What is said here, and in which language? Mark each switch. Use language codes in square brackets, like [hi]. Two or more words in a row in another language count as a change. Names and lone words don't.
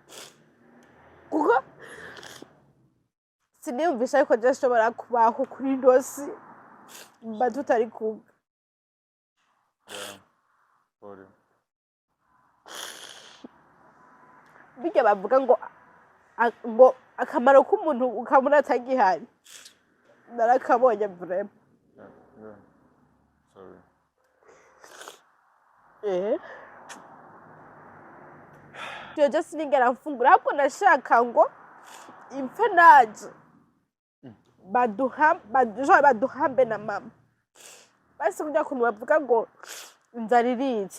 [rn] kuko siniyumvisha yuko je nshobora kubaho kuri dosi mba tutari kumwe yeah pole birya bavuga ngo akamaro k'umuntu ukabona atagihari narakabonye vraiment [en] yeah yeah sorry [rn] iyo je sinigera mfungura ahubwo nashaka ngo impfe naje baduhambe na mama basi kurya kuntu bavuga ngo inzara irica